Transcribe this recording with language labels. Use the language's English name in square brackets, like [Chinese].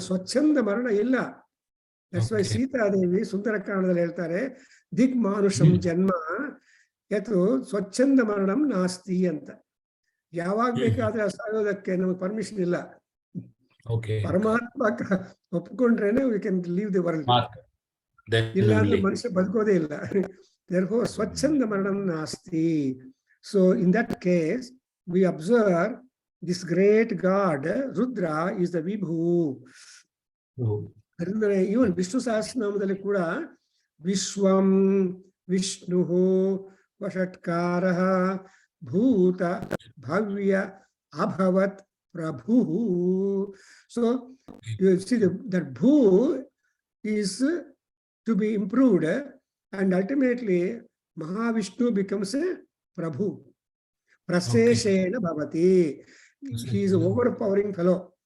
[Kannada] ಸ್ವಚ್ಛಂದ ಮರಣ ಇಲ್ಲ. [English] that's why [Kannada] Sitadevi ಸುಂದರಕಾಂಡದಲ್ಲಿ ಹೇಳ್ತಾರೆ, [Sanskrit] ದಿಕ್ ಮಾನುಷಂ ಜನ್ಮ ಯತು ಸ್ವಚ್ಛಂದ ಮರಣಂ ನಾಸ್ತಿ [Kannada] ಅಂತ. ಯಾವಾಗ ಬೇಕಾದ್ರೆ ಸಾಯೋದಕ್ಕೆ ನಮಗೆ ಪರ್ಮಿಷನ್ ಇಲ್ಲ. ಪರಮಾತ್ಮ ಒಪ್ಕೊಂಡ್ರೇನೆ [English] We can leave the world. [Kannada] ಇಲ್ಲ ಅಂದ್ರೆ ಮನುಷ್ಯ ಬದುಕೋದೇ ಇಲ್ಲ. Therefore [Sanskrit] ಸ್ವಚ್ಛಂದ ಮರಣಂ ನಾಸ್ತಿ. [English] So in that case we observe this great God Rudra is the Vibhu. [Kannada] ಅಂದ್ರೆ ಇವನ್ ವಿಷ್ಣು ಸಹಸ್ರನಾಮದಲ್ಲಿ ಕೂಡ [Sanskrit] ವಿಶ್ವಂ ವಿಷ್ಣು ವಷಟ್ಕಾರ ಭೂತ ಭವ್ಯ ಅಭವತ್ ಪ್ರಭು. [English] So you see that Bhu is to be improved and ultimately Mahavishnu becomes a Prabhu. [Sanskrit] Praseshena bhavati. [English] He is overpowering fellow.